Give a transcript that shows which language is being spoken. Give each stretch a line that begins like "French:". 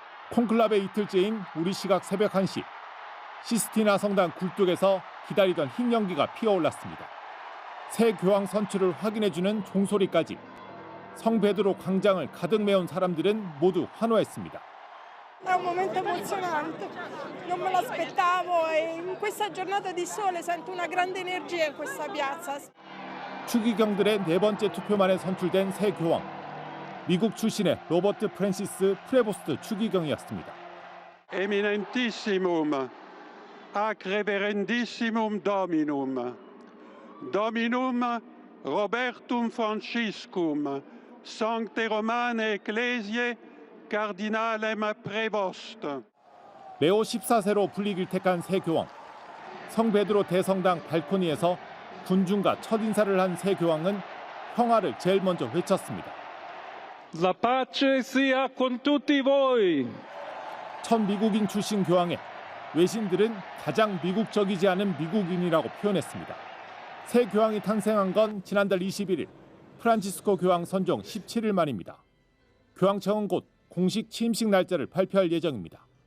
Korean: 콘클라베 이틀째인 우리 시각 새벽 1시, 시스티나 성당 굴뚝에서 기다리던 흰 연기가 피어올랐습니다. 새 교황 선출을 확인해주는 종소리까지 성 베드로 광장을 가득 메운 사람들은 모두 환호했습니다.
Italian: È un momento emozionante, non me l'aspettavo e in questa giornata di sole sento una grande energia in questa piazza.
Korean: 추기경들의 네 번째 투표 만에 선출된 새 교황, 미국 출신의 로버트 프랜시스 프레보스트 추기경이었습니다.
Latin: Eminentissimum, ac reverendissimum Dominum, Dominum Robertum Franciscum, Sancte Romane Ecclesiae Cardinalem Prevost.
Korean: 레오 14세로 불리길 택한 새 교황. 성 베드로 대성당 발코니에서 군중과 첫 인사를 한 새 교황은 평화를 제일 먼저 외쳤습니다.
Italian: La pace sia con tutti voi.
Korean: 첫 미국인 출신 교황에 외신들은 가장 미국적이지 않은 미국인이라고 표현했습니다. 새 교황이 탄생한 건 지난달 21일 프란치스코 교황 선종 17일 만입니다. 교황청은 곧 공식 취임식 날짜를 발표할 예정입니다.